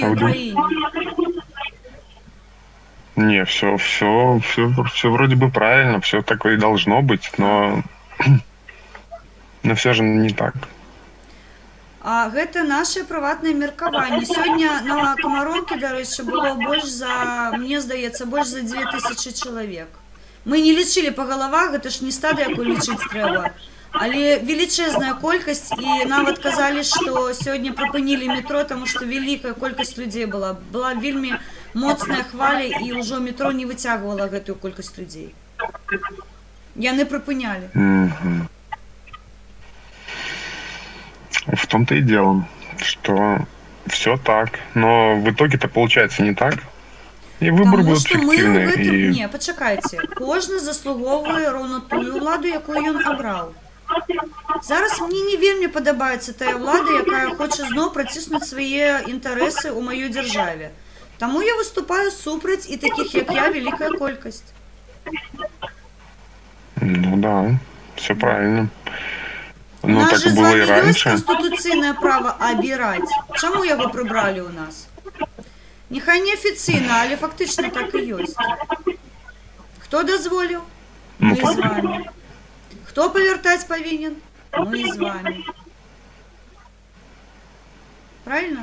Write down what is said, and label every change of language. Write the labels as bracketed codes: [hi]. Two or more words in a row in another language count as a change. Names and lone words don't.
[ru] А вы [be] краіне. [ru] Не, все вроде бы правильно, все такое и должно быть, но все же не так. [be] А гэта наше прыватнае меркаванне. Сёння на Камароўкі, дарэчы, было больш за, мне здаецца, больш за 2000 чалавек. Мы не лічылі па галавах, гэта ж не стада, якую лічыць трэба. Але велічэзная колькасць, і нават казалі, што сёння прыпынілі метро, таму што вялікая колькасць людзей была. Была вельмі моцная хваля, і ўжо метро не выцягвала гэтую колькасць людзей. Яны прыпынялі. [ru] В том-то и дело, что все так, но в итоге-то получается не так. И выборы будут фиктивные. И... [be] Не, пачакайце. Кожны заслуговуе роўна тую ўладу, якую ён абраў. Зараз мне не вельмі падабаецца тая ўлада, якая хоча зноў праціснуць свае інтарэсы ў маёй дзяржаве. Таму я выступаю супраць, і такіх, як я, вялікая колькасць. [ru] Ну да, все правильно. [be] У [ru] Ну, [be] нас [ru] так же и [be] з [ru] было [be] вами [ru] и [be] ёсць [ru] раньше. [be] канстытуцыйнае права абіраць. Чаму яго прыбралі ў нас? Няхай не афіцыйна, але фактычна так і ёсць. Хто дазволіў? Мы з вами. Хто павяртаць павінен? Мы з вами. [ru] Правильно?